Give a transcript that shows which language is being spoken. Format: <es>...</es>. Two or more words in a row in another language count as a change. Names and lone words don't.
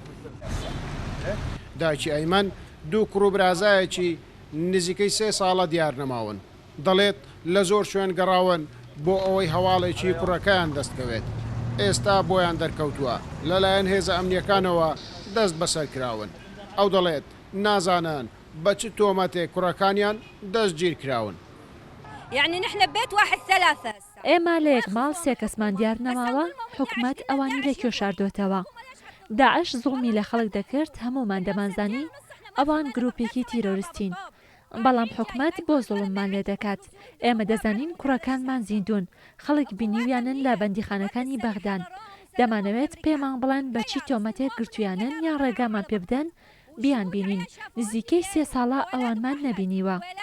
<ckb>داچی ئەیمەن دوو کوڕ و برازایەکی نزیکەی 3 ساڵە دیار نەماون دەڵێت لە زۆر شوێن گەڕاون بۆ ئەوەی هەواڵێکی کوڕەکەیان دەستکەوێت ئێستا بۆیان دەرکەوتووە لەلایەن هێزە ئەمنیەکانەوە دەست بەسەر کراون ئەو دەڵێت نازانن بە چ تۆمەتێک کوڕەکانیان دەستگیر کراون</ckb> <ar>يعني نحن ببيت واحد 3</ar> <ckb>ئێمە لە یەک ماڵ 3 کەسمان دیار نەماوە حکومەت ئەوانی لە کێشاردوێتەوە داعش زوڵمی لە خەڵک دەکرد هەمومان دەمانزانی ئەوان گروپێکی تیرۆریستین بەڵام حکومەت بۆ زوڵممان لێ دەکات ئێمە دەزانین کوڕەکانمان زیندون خەڵک بینیویانن لە بەندیخانەکانی بەغدان دەمانەوێت پێمان بڵێن بە چی تۆمەتێک گرتویانن یان ڕێگامان پێ بدەن بیان بینین نزیکەی 3 ساڵە ئەوانمان نەبینیوە</ckb>